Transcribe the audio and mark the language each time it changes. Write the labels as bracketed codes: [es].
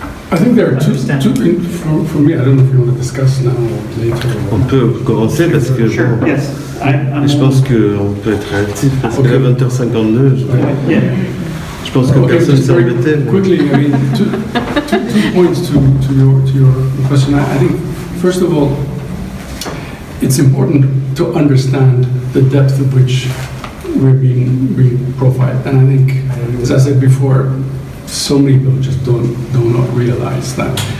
[en] I think there are two for me, I don't know if you want to discuss now or later. [fr] On peut commencer parce que [en] Sure. [fr] bon, [en] Yes. [fr] je pense qu'on peut être réactif parce qu'à 20h52, je pense que personne s'est embêté. mais- [en] Quickly, I mean, two points to your question. I think, first of all, it's important to understand the depth of which we're being profiled. And I think, as I said before, so many people just do not realize that.